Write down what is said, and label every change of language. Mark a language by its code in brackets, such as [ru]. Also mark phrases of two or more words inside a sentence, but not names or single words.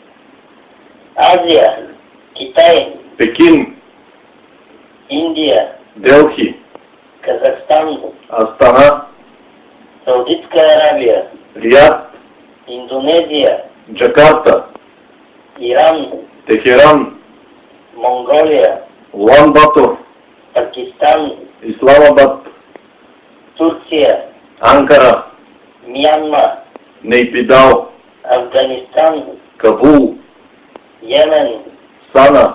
[bg] Азия, Китай, Пекин, Индия, Делхи, Казахстан, Астана, Саудитска Арабия, Риад, Индонезия, Джакарта, Иран, Техеран, Монголия, Улан Батор, Пакистан, Исламабад, Турция, Анкара, Мянма, Нейпидал, Афганистан, Кабул, Йемен, Сана,